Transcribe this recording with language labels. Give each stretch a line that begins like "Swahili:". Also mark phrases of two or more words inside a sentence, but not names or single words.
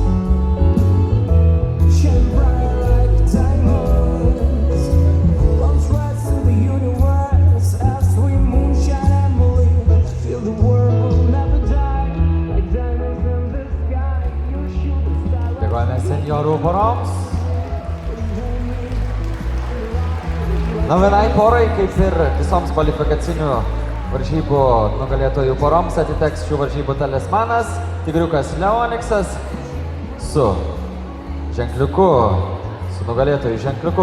English: Shine bright like diamonds. Bounce right through the universe as we moonshine and believe. Feel the world will never die like diamonds in the sky. You're shooting star.
Lithuanian: Dėkojame senjorų poroms. Na, vienai porai, kaip ir visoms kvalifikacinių varžybų nugalėtojų poroms, atiteks šių varžybų talismanas tigriukas Leoniksas su ženkliuku, su nugalėtojų ženkliuku.